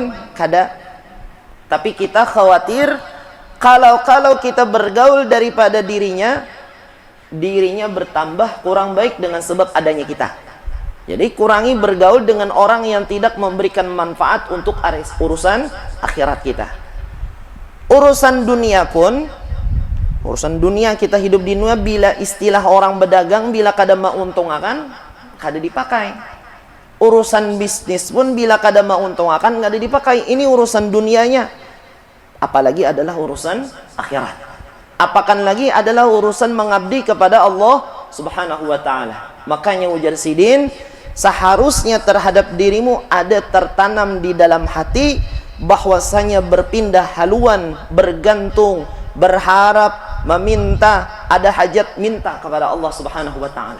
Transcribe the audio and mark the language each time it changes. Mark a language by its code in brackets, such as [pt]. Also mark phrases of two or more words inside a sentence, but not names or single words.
[bjn] Kada. [id] Tapi kita khawatir kalau kita bergaul daripada dirinya bertambah kurang baik dengan sebab adanya kita. Jadi kurangi bergaul dengan orang yang tidak memberikan manfaat untuk urusan akhirat kita. Urusan dunia pun, urusan dunia kita hidup di dunia, bila istilah orang berdagang, bila kada menguntungkan, kada dipakai. Urusan bisnis pun bila kada menguntungkan, kada dipakai. Ini urusan dunianya. Apalagi adalah urusan akhirat. Apakan lagi adalah urusan mengabdi kepada Allah [ar] سبحانه وتعالى. [id] Makanya [bjn] ujar sidin, [id] seharusnya terhadap dirimu ada tertanam di dalam hati bahwasanya berpindah haluan, bergantung, berharap, meminta, ada hajat minta kepada Allah [ar] سبحانه وتعالى.